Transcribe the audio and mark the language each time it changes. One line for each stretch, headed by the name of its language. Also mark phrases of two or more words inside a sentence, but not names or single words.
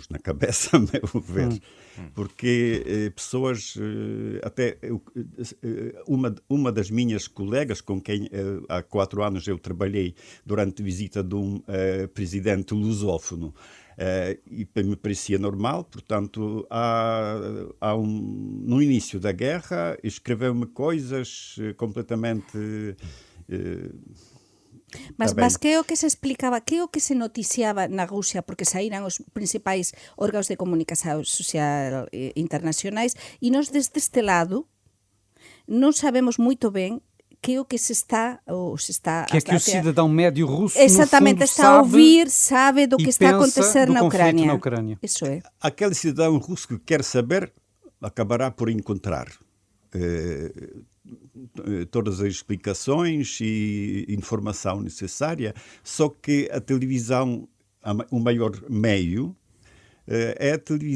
Portuguese: na cabeça, a meu ver, porque pessoas, até uma das minhas colegas com quem há 4 anos eu trabalhei durante a visita de um presidente lusófono, e me parecia normal, portanto, no início da guerra, escreveu-me coisas completamente...
Galician: Mas que é o que se explicaba, que é o que se noticiaba na Rusia, porque saíran os principais órganos de comunicación social internacionais, e nós desde este lado non sabemos moito ben que é o que se está...
Portuguese: Que é que o cidadão médio russo, exatamente, no fundo, está a ouvir, sabe do que está a acontecer na Ucrânia. Isso é. Aquele cidadão russo que quer saber acabará por encontrar todas as explicações e informação necessária, só que a televisão, o maior meio, é a televisão.